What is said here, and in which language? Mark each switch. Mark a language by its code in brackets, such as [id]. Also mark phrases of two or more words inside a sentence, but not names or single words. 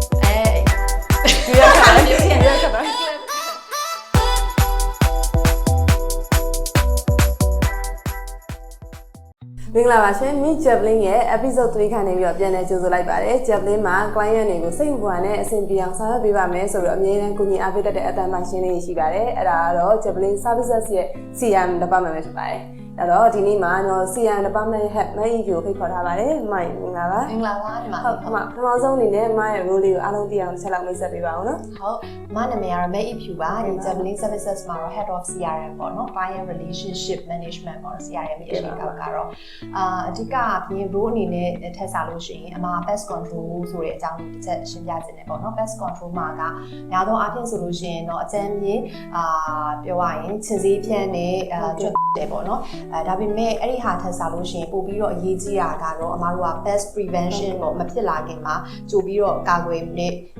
[my] ဒီရခါမင်္ဂလာပါရှင် Mi Javelin ရဲ့ episode 3 ခန်းနေပြီးတော့ပြန်လည်ကြိုဆိုလိုက်ပါတယ် Javelin မှာ client တွေကိုစိတ်ဝင်စားတဲ့အဆင်ပြေအောင်ဆောင်ရွက်ပေးပါမယ်ဆိုတော့အမြဲတမ်းကူညီအားပေးတတ်တဲ့အတန်းပိုင်းရှင်းလေးရှိပါတယ်အဲ့ဒါကတော့ Javelin Services ရဲ့ [en] CRM department [my] ပဲဖြစ်ပါတယ်အဲ့တော့ဒီနေ့မှာကျွန်တော် [en] CRM department head [my] မအီကိုဖိတ်ခေါ်ထားပါတယ်မိုင်မင်္ဂလာပါ မင်္ဂလာပါဒီမှာ ဟုတ်ပထမဆုံးအနေနဲ့မရဲ့ role လေးကိုအားလုံးသိအောင်တစ်ချက်လောက်မိတ်ဆက်ပေးပါဦးနော် ဟုတ်မနာမည်ကတော့ May If ပါဒီ Javelin Services မှာတော့ [en] Head of CRM [my] ပေါ့နော် [en] Client Relationship Management [my] ပေါ့ CRM ရဲ့အရှိကတော့အဓိကပြင် role အနေနဲ့ထည့်စားလို့ရှိရင်အမ [en] pest control [my] ဆိုတဲ့အကြောင်းတစ်ချက်ရှင်းပြခြင်းနဲ့ပေါ့နော် [en] pest control [my] မှာကများသောအားဖြင့်ဆိုလို့ရှိရင်တော့အကြမ်းမြင်ပြောရရင်ခြင်စေးဖြန်းနဲ့ကျွတ်တယ်ပေါ့နော်ဒါပေမဲ့အဲ့ဒီဟာထပ်စားလို့ရှိရင်ပို့ပြီးတော့အရေးကြီးတာကတော့အမတို့က [en] pest prevention [my] ပေါ့မဖြစ်လာခင်မှာကြိုပြီးတော့ကာကွယ်တဲ့